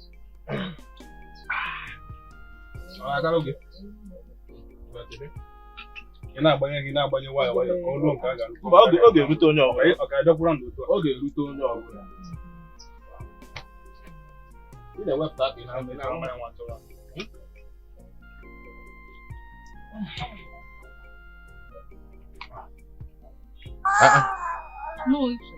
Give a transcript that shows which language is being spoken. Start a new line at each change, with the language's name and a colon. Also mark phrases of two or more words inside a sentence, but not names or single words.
Portuguese: Agora o quê?
Igbo: Na-agbanye gị na-agbanye waya waya ka ọlụ nke a ga-arụkọ. Ọ ga-erute onye ọbụla. Ọ ga-adọkwara ndụ otu a. Ọ ga-erute onye ọbụla. Ị na-ewepụta aka ị na-agbanye nwa atụrụ.
English: No.